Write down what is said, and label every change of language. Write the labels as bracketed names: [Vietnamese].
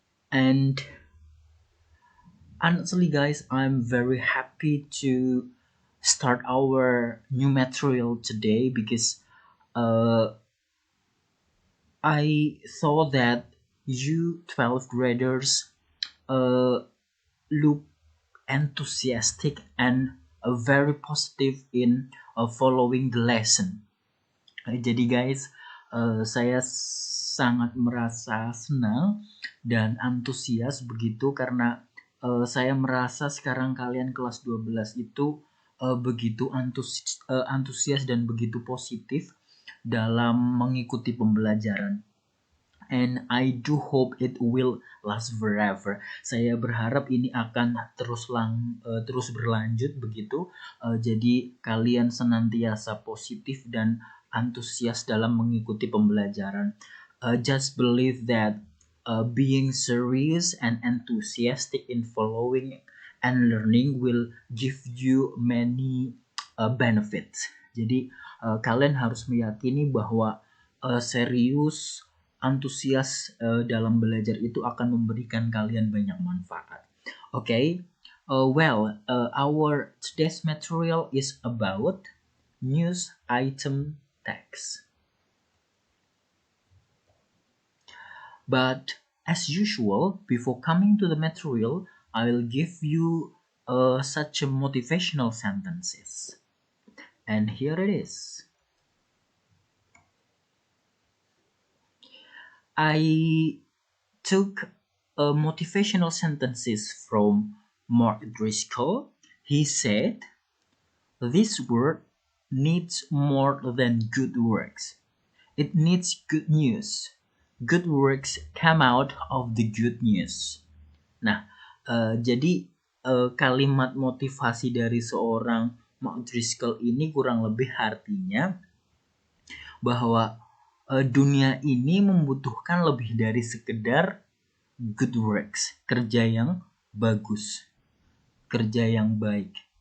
[English] And honestly guys, I'm very happy to start our new material today because uh, I thought that you 12th graders uh, look enthusiastic and very positive in following the lesson. [Indonesian] Jadi guys, saya sangat merasa senang dan antusias begitu karena saya merasa sekarang kalian kelas 12 itu begitu antusias dan begitu positif dalam mengikuti pembelajaran. [English] And I do hope it will last forever. [Indonesian] Saya berharap ini akan terus berlanjut begitu. Jadi kalian senantiasa positif dan antusias dalam mengikuti pembelajaran. [English] Just believe that being serious and enthusiastic in following and learning will give you many benefits. [Indonesian] Jadi kalian harus meyakini bahwa serius, antusias dalam belajar itu akan memberikan kalian banyak manfaat. [English] Okay, our today's material is about news item text. But as usual, before coming to the material, I will give you such a motivational sentences. And here it is. I took motivational sentences from Mark Driscoll. He said, "This world needs more than good works. It needs good news. Good works come out of the good news." [Indonesian] Nah, jadi kalimat motivasi dari seorang Mark Driscoll ini kurang lebih artinya bahwa dunia ini membutuhkan lebih dari sekedar [English] good works, [Indonesian] kerja yang bagus, kerja yang baik.